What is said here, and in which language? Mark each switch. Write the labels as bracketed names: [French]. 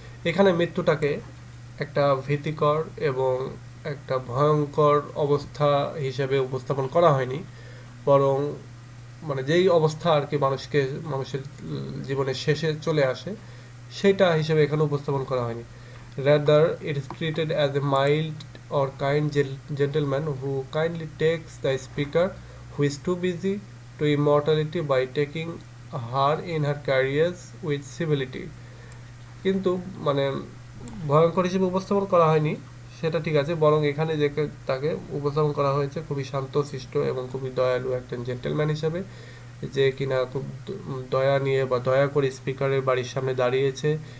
[Bangla] এখানে মৃত্যুটাকে একটা ভীতিকর এবং একটা ভয়ঙ্কর অবস্থা হিসেবে উপস্থাপন করা হয়নি, বরং মানে যেই অবস্থা আর কি মানুষের জীবনের শেষে চলে আসে সেটা হিসেবে এখানে উপস্থাপন করা হয়নি। [English] Rather it is treated as a mild or kind gentleman who kindly takes the speaker who is too busy to immortality by taking her in her carriers with civility। [Bangla] কিন্তু মানে ভয়ঙ্কর হিসেবে উপস্থাপন করা হয়নি সেটা ঠিক আছে, বরং এখানে যে তাকে উপস্থাপন করা হয়েছে খুবই শান্তশিষ্ট এবং খুবই দয়ালু একজন জেন্টেলম্যান হিসেবে, যে কিনা খুব দয়া নিয়ে বা দয়া করে স্পিকারের বাড়ির সামনে দাঁড়িয়েছে।